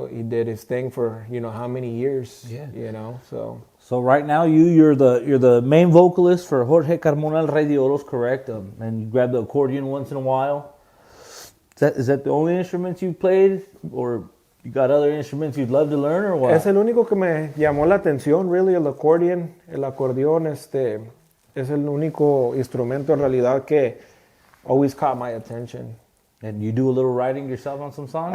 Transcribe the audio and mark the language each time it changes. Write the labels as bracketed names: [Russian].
[English] He did his thing for how many years. Yeah. So right now you're the main vocalist for Jorge Carmona, El Rey de Oros, correct? And you grab the accordion once in a while. Is that the only instruments you played, or You got other instruments you'd love to learn or what? [Spanish] Es el único que me llamó la atención, really, el accordion. El acordeón, es el único instrumento en realidad que [English] always caught my attention. And you do a little writing yourself on some songs?